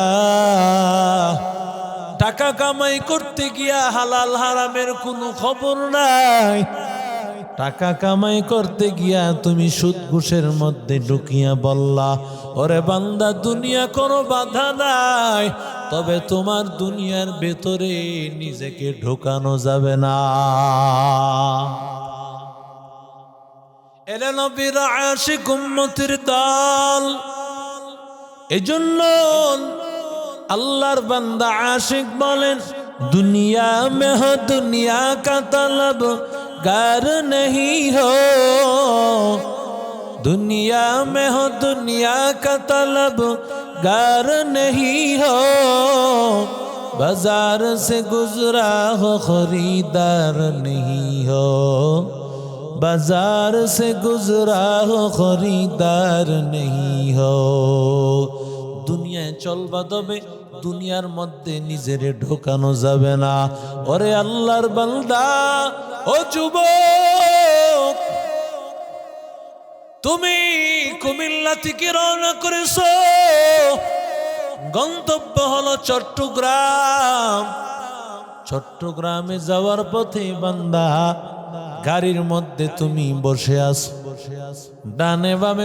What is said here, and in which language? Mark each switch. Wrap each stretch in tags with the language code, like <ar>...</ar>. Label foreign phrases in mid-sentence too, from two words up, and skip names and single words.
<bn>টাকা কামাই করতে গিয়া হালাল হারামের কোনো খবর নাই টাকা কামাই করতে গিয়া তুমি সুদ ঘুষের মধ্যে ঢুকিয়া বললা ওরে বান্দা দুনিয়া কোনো বাধা নাই তবে তোমার দুনিয়ার ভেতরে নিজেকে ঢোকানো যাবে না এলে নবীর আশিক উম্মতের দল এজন্য আল্লাহর বান্দা আশিক বলেন দুনিয়া</bn> <hi>में हो दुनिया का तलब गार नहीं हो दुनिया में हो दुनिया का तलब गार नहीं हो बाजार से गुजरा हो खरीदार नहीं हो बाजार से गुजरा हो खरीदार नहीं हो</hi> <bn>দুনিয়ায় চলবা তবে দুনিয়ার মধ্যে নিজেরে ঢোকানো যাবে না ওরে আল্লাহর বান্দা ও যুবক তুমি কুমিল্লা থেকে রওনা করেছো গন্তব্য হলো চট্টগ্রাম চট্টগ্রামে যাওয়ার পথে বান্দা গাড়ির মধ্যে তুমি বসে আছো ডানে বামে</bn>